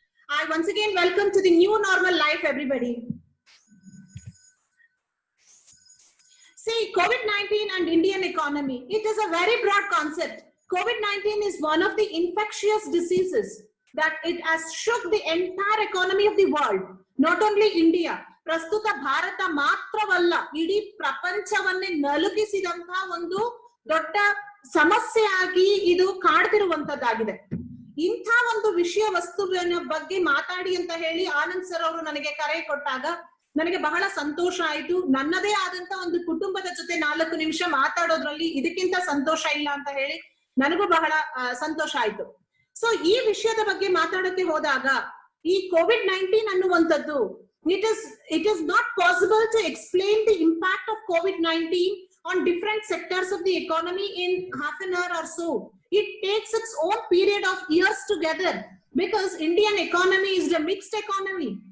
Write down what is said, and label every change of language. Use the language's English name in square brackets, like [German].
[English] I once again welcome to the new normal life, everybody. See, COVID-19 and Indian economy, it is a very broad concept. COVID-19 is one of the infectious diseases that it has shook the entire economy of the world, not only India. [Kannada] ಪ್ರಸ್ತುತ ಭಾರತ ಮಾತ್ರವಲ್ಲ, ಇಡೀ ಪ್ರಪಂಚವನ್ನೇ ನಲುಗಿಸಿದಂತಹ ಒಂದು ದೊಡ್ಡ ಸಮಸ್ಯೆಯಾಗಿ ಇದು ಕಾಡ್ತಿರುವಂತದ್ದಾಗಿದೆ. ಇಂಥ ಒಂದು ವಿಷಯ ವಸ್ತುವಿನ ಬಗ್ಗೆ ಮಾತಾಡಿ ಅಂತ ಹೇಳಿ ಆನಂದ್ ಸರ್ ಅವರು ನನಗೆ ಕರೆ ಕೊಟ್ಟಾಗ ನನಗೆ ಬಹಳ ಸಂತೋಷ ಆಯ್ತು. ನನ್ನದೇ ಆದಂತ ಒಂದು ಕುಟುಂಬದ ಜೊತೆ 4 ನಿಮಿಷ ಮಾತಾಡೋದ್ರಲ್ಲಿ ಇದಕ್ಕಿಂತ ಸಂತೋಷ ಇಲ್ಲ ಅಂತ ಹೇಳಿ ನನಗೂ ಬಹಳ ಸಂತೋಷ ಆಯ್ತು. ಸೊ ಈ ವಿಷಯದ ಬಗ್ಗೆ ಮಾತಾಡಕ್ಕೆ ಹೋದಾಗ ಈ COVID-19 ಅನ್ನುವಂಥದ್ದು [English] it is not possible to explain the impact of COVID-19 on different sectors of the economy in half an hour or so. It takes its own period of years together because Indian economy is a mixed economy.